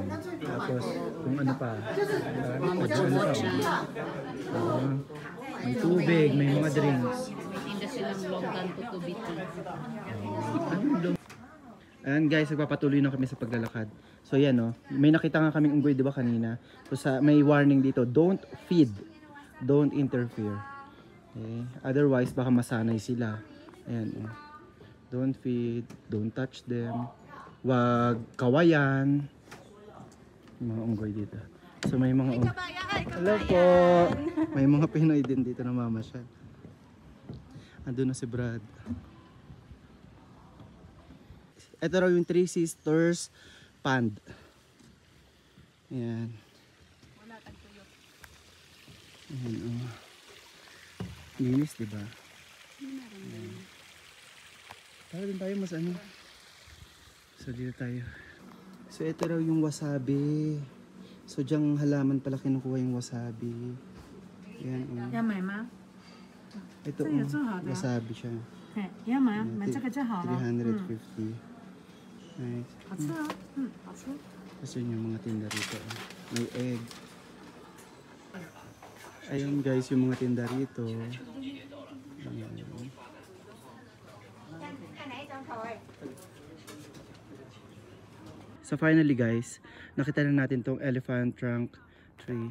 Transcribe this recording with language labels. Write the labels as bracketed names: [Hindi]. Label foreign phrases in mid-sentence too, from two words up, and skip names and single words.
[Filipino] Tapos kung ano pa, may tubig, may mga drinks. May tinda silang longgan tutubiti. Ayan guys, nagpapatuloy na kami sa paglalakad. So yan oh, may nakita nga kaming unggoy 'di ba kanina. So may warning dito, [English] don't feed, don't interfere. [Filipino] Okay? Otherwise baka masanay sila. Ayan oh. [English] Don't feed, don't touch them. [Filipino] Wag kawayan. May mga unggoy dito. So may mga hello po. May mga Pinoy din dito na mamasyal. Andun na si Brad. Ito raw yung Three Sisters Pond. Ayan. Wala kang tuyo. Ayan, oh. Linis, diba? Para din tayo mas ano. So dito tayo. So ito raw yung wasabi. So diyang halaman pala kinukuha yung wasabi. Ayan, oh. [Chinese] 要买吗？ [Filipino] Ito, Ito, ito, oh, wasabi siya. [Chinese] 要买，买这个就好了。 [English] 350. Nice. [Chinese] 好吃啊，好吃。 [Filipino] Kasi yun yung mga tinda rito. May egg. Ayun guys, yung mga tinda rito. Ayan. So finally guys, nakita na natin tong [English] elephant trunk tree.